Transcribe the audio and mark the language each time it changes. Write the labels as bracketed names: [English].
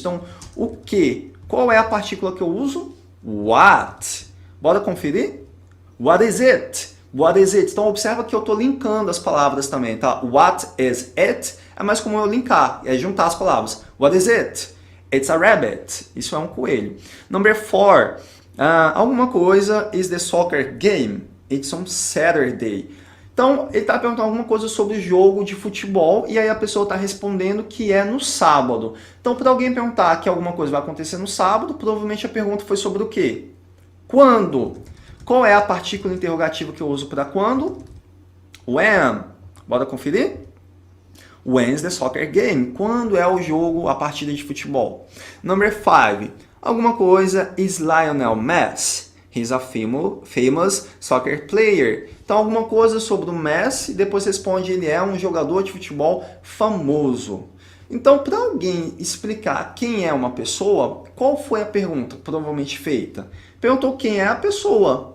[Portuguese] Então, o que? Qual é a partícula que eu uso? What. Bora conferir? [English] What is it? What is it? [Portuguese] Então, observa que eu estou linkando as palavras também, tá? [English] What is it? [Portuguese] É mais comum eu linkar, é juntar as palavras. [English] What is it? It's a rabbit. [Portuguese] Isso é um coelho. [English] Number 4. Alguma coisa is the soccer game. It's on Saturday. [Portuguese] Então, ele está perguntando alguma coisa sobre o jogo de futebol e aí a pessoa está respondendo que é no sábado. Então, para alguém perguntar que alguma coisa vai acontecer no sábado, provavelmente a pergunta foi sobre o quê? Quando? Qual é a partícula interrogativa que eu uso para quando? When. Bora conferir? [English] When's the soccer game? [Portuguese] Quando é o jogo, a partida de futebol? [English] Number 5. Alguma coisa is Lionel Messi. He's a famous soccer player. [Portuguese] Então, alguma coisa sobre o Messi, depois responde, ele é um jogador de futebol famoso. Então, para alguém explicar quem é uma pessoa, qual foi a pergunta provavelmente feita? Perguntou quem é a pessoa.